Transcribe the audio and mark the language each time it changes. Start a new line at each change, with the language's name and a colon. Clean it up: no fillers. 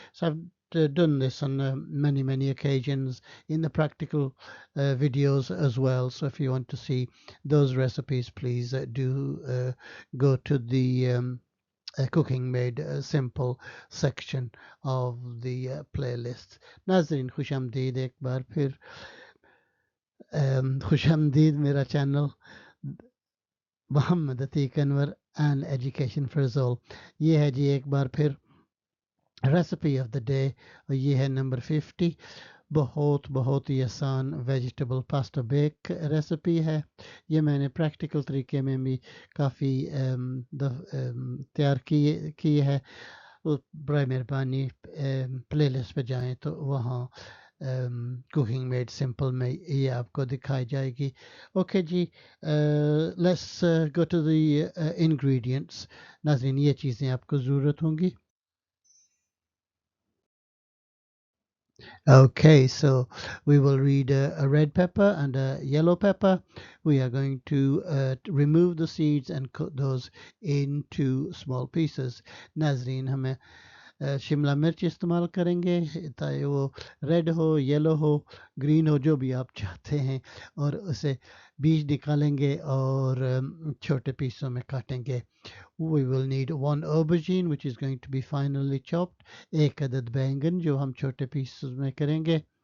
English: So I've done this on many occasions in the practical videos as well. So if you want to see those recipes, please do go to the cooking made simple section of the playlist.
Hindi: नाजरीन खुश आमदीद एक बार फिर खुश आमदीद मेरा channel Mohammad Atiq Anwar and education for all ये है जी एक बार फिर रेसिपी ऑफ द डे और ये है नंबर 50 बहुत बहुत ही आसान वेजिटेबल पास्ता बेक रेसिपी है ये मैंने प्रैक्टिकल तरीके में भी काफ़ी तैयार की है बर मेहरबानी प्लेलिस्ट पे जाएं तो वहाँ कुकिंग मेड सिंपल में ये आपको दिखाई जाएगी okay ji
English: let's go to the ingredients
Hindi: नाज़रीन ये चीज़ें आपको ज़रूरत होंगी
English: Okay, so we will read a red pepper and a yellow pepper. We are going to remove the seeds and cut those into small pieces.
Hindi: नाजरीन हमें शिमला मिर्च इस्तेमाल करेंगे चाहे वो रेड हो येलो हो ग्रीन हो जो भी आप चाहते हैं और उसे बीज निकालेंगे और छोटे पीसों में काटेंगे
English: We will need one aubergine which is going to be finely chopped
Hindi: एक अदद बैंगन जो हम छोटे पीसेस में करेंगे